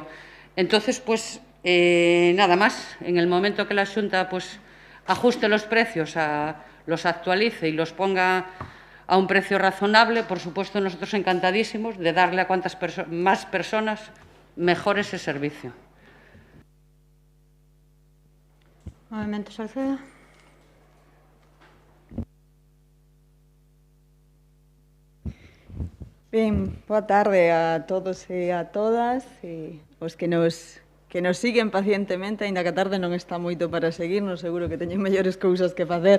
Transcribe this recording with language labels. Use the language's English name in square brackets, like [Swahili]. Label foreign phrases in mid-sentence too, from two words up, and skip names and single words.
[Spanish] Entonces, pues nada más, en el momento que la Xunta pues ajuste los precios, los actualice y los ponga a un precio razonable, por supuesto, nosotros encantadísimos de darle a cuantas más personas mejor ese servicio. [Galician] Movemento Salceda. Ben, boa tarde a todos e a todas e os que nos siguen pacientemente, aínda que a tarde non está moito para seguirnos, seguro que teñen mellores cousas que facer.